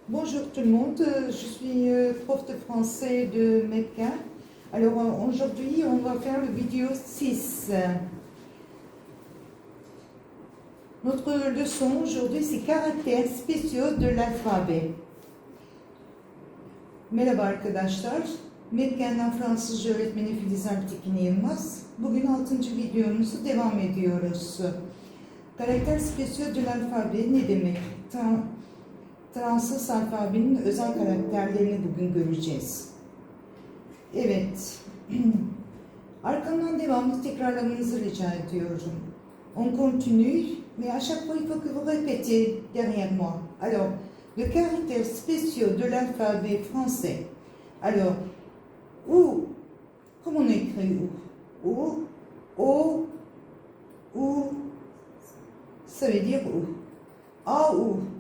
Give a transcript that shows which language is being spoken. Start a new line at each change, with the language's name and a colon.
French: Bonjour tout le monde, je suis prof de français de Médecin. Alors aujourd'hui on va faire le vidéo 6. Notre leçon aujourd'hui c'est caractères spéciaux de l'alphabet.
Turkish: Merhaba arkadaşlar, Medgen'den Fransızca öğretmeni Filiz Alptekin Yılmaz. Bugün 6. videomuzu devam ediyoruz.
French: Karakter spéciaux de l'alphabet
Turkish: ne demek? Fransız alfabenin özel karakterlerini bugün göreceğiz. Evet. Arkamdan devamlı tekrarlamanızı rica ediyorum.
French: On continue, mais à chaque fois il faut que vous répétiez derrière moi. Alors, le caractère spéciaux de l'alphabet français. Alors, ou, comment on écrit ou? O, ou, ça veut dire ou. A, ou.